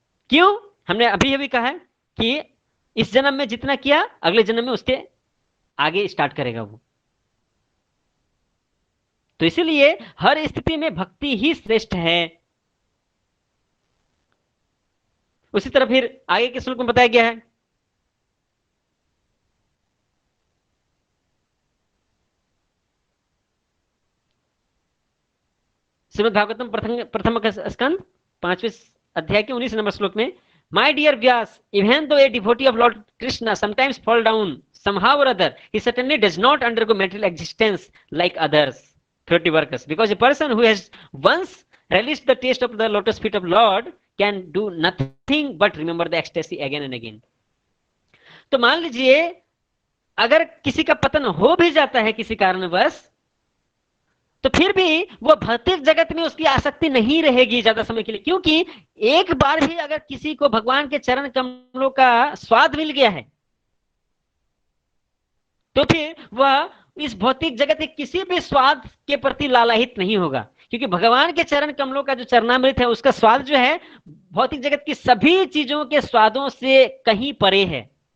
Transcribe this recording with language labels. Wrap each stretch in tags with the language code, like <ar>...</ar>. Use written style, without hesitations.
<hi>क्यों? हमने अभी अभी कहा है कि इस जन्म में जितना किया अगले जन्म में उसके आगे स्टार्ट करेगा वो। तो इसीलिए हर स्थिति में भक्ति ही श्रेष्ठ है। उसी तरह फिर आगे के श्लोक में बताया गया है, श्रीमद् भागवतम प्रथम स्कंद 5वें अध्याय के 19 नंबर श्लोक में,</hi> <en>My dear Vyas, even though a devotee of Lord Krishna sometimes fall down somehow or other, he certainly does not undergo material existence like others, filthy workers, because a person who has once relished the taste of the lotus feet of Lord can do nothing but remember the ecstasy again and again.</en> <hi>तो मान लीजिए अगर किसी का पतन हो भी जाता है किसी कारणवश, तो फिर भी वो भौतिक जगत में उसकी आसक्ति नहीं रहेगी ज्यादा समय के लिए, क्योंकि एक बार भी अगर किसी को भगवान के चरण कमलों का स्वाद मिल गया है तो फिर वह इस भौतिक जगत के किसी भी स्वाद के प्रति लालायित नहीं होगा, क्योंकि भगवान के चरण कमलों का जो चरणामृत है उसका स्वाद जो है भौतिक जगत की सभी चीजों के स्वादों से कहीं परे है।</hi>